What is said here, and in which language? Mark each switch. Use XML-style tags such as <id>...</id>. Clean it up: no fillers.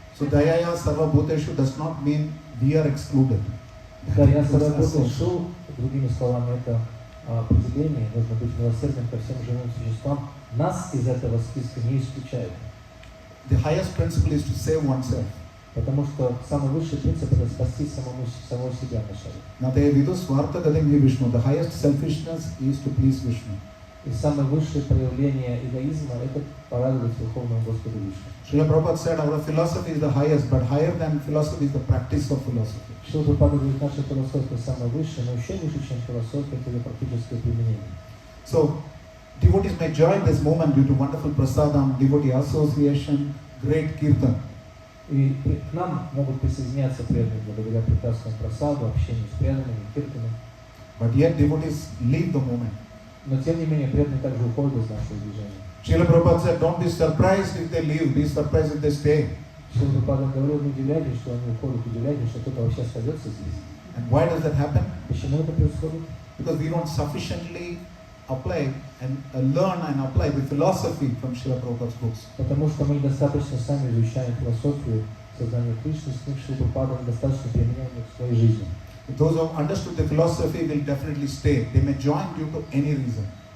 <en>So Dayaya Sarva Bhuteshu does not mean we are excluded.</en> <ru>Дая Сарва Бхутешу, другими словами, это определение, нужно быть милосердным ко всем живым существам, нас из этого списка не исключают.</ru> <en>The highest principle is to save oneself.</en> <ru>Потому что самый высший принцип это спасти самого себя вначале.</ru> <en>The highest selfishness is to please Vishnu.</en> <ru>И самое высшее проявление эгоизма это порадовать Верховному Господу Вишну.</ru> <en>Srila Prabhupada said our philosophy is the highest, but higher than philosophy is the practice of philosophy.</en> <ru>Шрила Прабхупада говорит, наша философия самая высшая, но еще выше, чем философия, это ее практическое применение.</ru> <en>So, devotees may join this moment due to wonderful prasadam, devotee association, great kirtan.</en> <ru>И к нам могут присоединяться преданные благодаря прекрасному прасаду, общению с преданными, киртанами.</ru> <en>But yet devotees leave the moment.</en> <ru>Но тем не менее преданные также уходят из нашего движения.</ru> <en>Srila Prabhupada said, don't be surprised if they leave, be surprised if they stay.</en> <ru>Шрила Прабхупада говорил, не удивляйтесь, что они уходят, удивляйтесь, что кто-то вообще остается здесь.</ru> <en>And why does that happen?</en> <ru>Почему это происходит?</ru> <en>Because we don't sufficiently apply and learn and apply the philosophy from Srila Prabhupada's books.</en> <ru>Потому что мы недостаточно сами изучаем философию сознания Кришны, с них Шрила Прабхупада недостаточно применяем в своей жизни.</ru> <en>Those who have understood the philosophy will definitely stay. They may join due to any reason.</en>